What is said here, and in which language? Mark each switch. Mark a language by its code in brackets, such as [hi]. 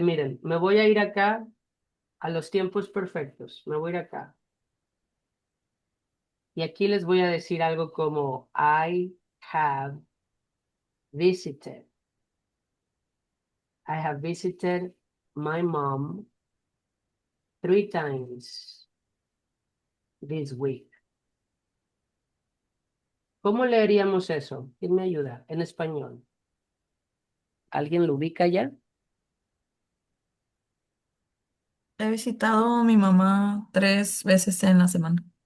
[es] Miren, me voy a ir acá a los tiempos perfectos. Me voy a ir acá. Y aquí les voy a decir algo como [en] I have visited. I have visited my mom 3 times this week. [es] ¿Cómo leeríamos eso? ¿Quién me ayuda? En español. ¿Alguien lo ubica ya? He visitado a mi mamá 3 veces en la semana.